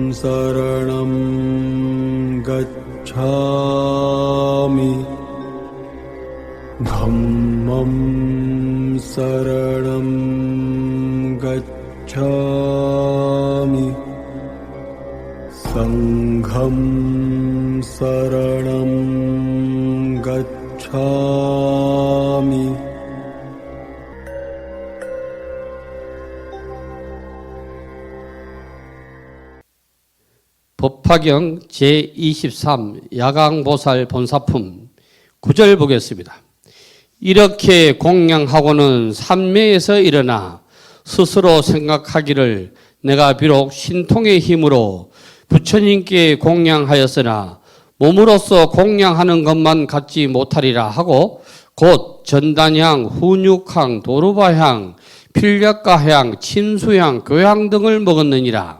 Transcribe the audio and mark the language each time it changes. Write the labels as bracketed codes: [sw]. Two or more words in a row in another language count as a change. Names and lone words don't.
[pi] शरणं गच्छामि धम्मं शरणं गच्छामि संघं शरणं गच्छामि [ko] 법화경 제23 야광보살 본사품 9절 보겠습니다. 이렇게 공양하고는 삼매에서 일어나 스스로 생각하기를 내가 비록 신통의 힘으로 부처님께 공양하였으나 몸으로서 공양하는 것만 갖지 못하리라 하고 곧 전단향, 훈육향, 도루바향, 필약가향, 침수향, 교향 등을 먹었느니라.